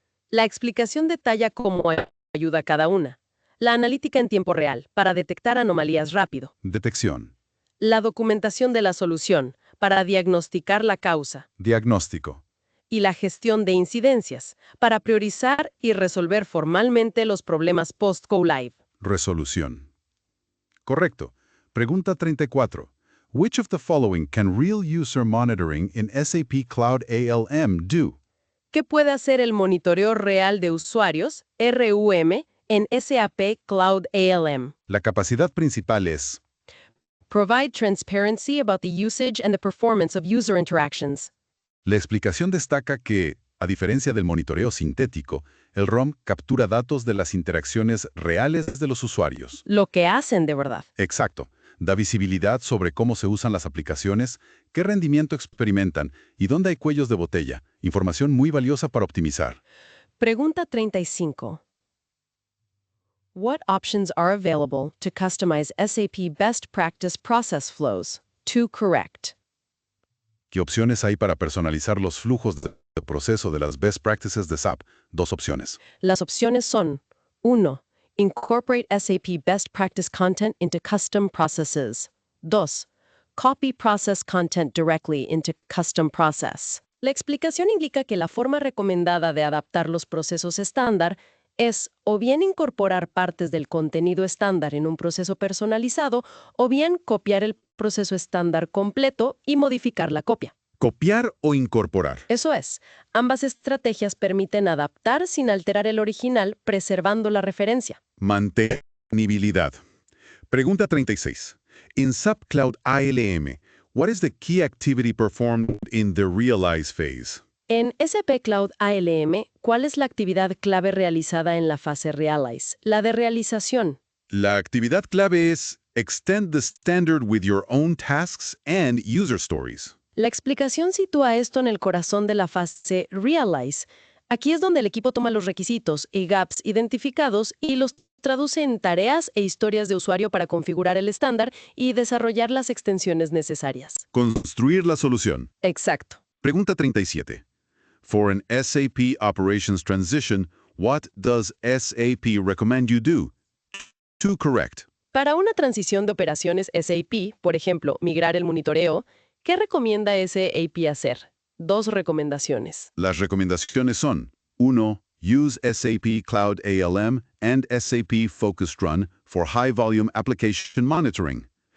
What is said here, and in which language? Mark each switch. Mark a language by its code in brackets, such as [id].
[es] La explicación detalla cómo ayuda cada una. La analítica en tiempo real, para detectar anomalías rápido. Detección. La documentación de la solución, para diagnosticar la causa. Diagnóstico. Y la gestión de incidencias, para priorizar y resolver formalmente los problemas post-go live. Resolución. Correcto. Pregunta 34. [en] Which of the following can real user monitoring in SAP Cloud ALM do? [es] ¿Qué puede hacer el monitoreo real de usuarios, RUM, en SAP Cloud ALM? La capacidad principal es [en] Provide transparency about the usage and the performance of user interactions. [es] La explicación destaca que, a diferencia del monitoreo sintético, el ROM captura datos de las interacciones reales de los usuarios. Lo que hacen de verdad. Exacto. Da visibilidad sobre cómo se usan las aplicaciones, qué rendimiento experimentan y dónde hay cuellos de botella. Información muy valiosa para optimizar. Pregunta 35. [en] What options are available to customize SAP best practice process flows? 2 correct. [es] ¿Qué opciones hay para personalizar los flujos de proceso de las best practices de SAP? 2 opciones. Las opciones son [en] 1. Incorporate SAP best practice content into custom processes. 2. Copy process content directly into custom process. [es] La explicación indica que la forma recomendada de adaptar los procesos estándar es o bien incorporar partes del contenido estándar en un proceso personalizado o bien copiar el proceso estándar completo y modificar la copia. Copiar o incorporar. Eso es, ambas estrategias permiten adaptar sin alterar el original, preservando la referencia. Mantenibilidad. Pregunta 36. [en] In SAP Cloud ALM, what is the key activity performed in the realize phase? [es] En SAP Cloud ALM, ¿cuál es la actividad clave realizada en la fase Realize? La de realización. La actividad clave es [en] extend the standard with your own tasks and user stories. [es] La explicación sitúa esto en el corazón de la fase Realize. Aquí es donde el equipo toma los requisitos y gaps identificados y los traduce en tareas e historias de usuario para configurar el estándar y desarrollar las extensiones necesarias. Construir la solución. Exacto. Pregunta 37. [en] For an SAP operations transition, what does SAP recommend you do? 2 correct. [es] Para una transición de operaciones SAP, por ejemplo, migrar el monitoreo, ¿qué recomienda SAP hacer? 2 recomendaciones. Las recomendaciones son 1. [en] Use SAP Cloud ALM and SAP Focused Run for high-volume application monitoring.